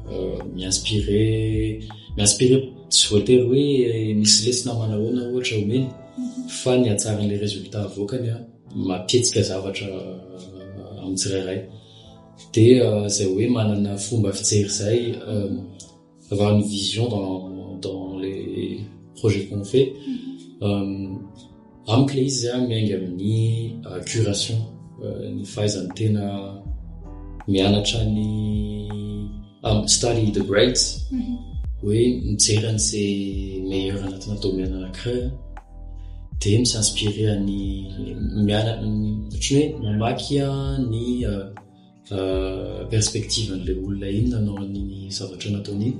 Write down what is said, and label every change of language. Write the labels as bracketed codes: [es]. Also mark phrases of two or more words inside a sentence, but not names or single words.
[mg] mi-inspirer tsy voatery hoe misy lesona manahoana ohatra omeny fa ny hatsaran'le résultat vokany mampihetsika zavatra amin'ny tsirairay de zay hoe manana fomba fijery zay [fr] avoir une vision dans les projets qu'on fait [mg] amiko le izy miainga amin'ny curation ny fahaizany tena mianatra ny [en] study the greats, [mg] hoe mijery an'izay meilleur anatina domaine anankiray, de mi-s'inspirer any ohatry hoe mamaky ny perspective an'le olona iny nanao ny zavatra nataony iny.